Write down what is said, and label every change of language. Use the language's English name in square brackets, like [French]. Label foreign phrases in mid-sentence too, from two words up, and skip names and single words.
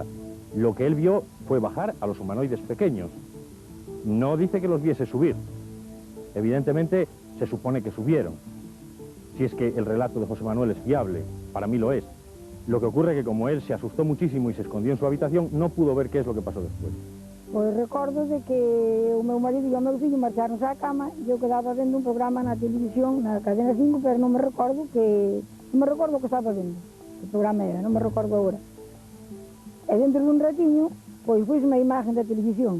[Spanish] Lo que él vio fue bajar a los humanoides pequeños. No dice que los viese subir. Evidentemente, se supone que subieron. Si es que el relato de José Manuel es fiable, para mí lo es. Lo que ocurre es que como él se asustó muchísimo y se escondió en su habitación, no pudo ver qué es lo que pasó después. [Galician] Pois recordo de que o meu marido e o meu fillo marcharon á cama e eu quedaba vendo un programa na televisión, na cadena 5, pero non me recordo que estaba vendo, que programa era, non me recordo agora. E dentro dun ratiño, pois fuiseme a imagen da televisión.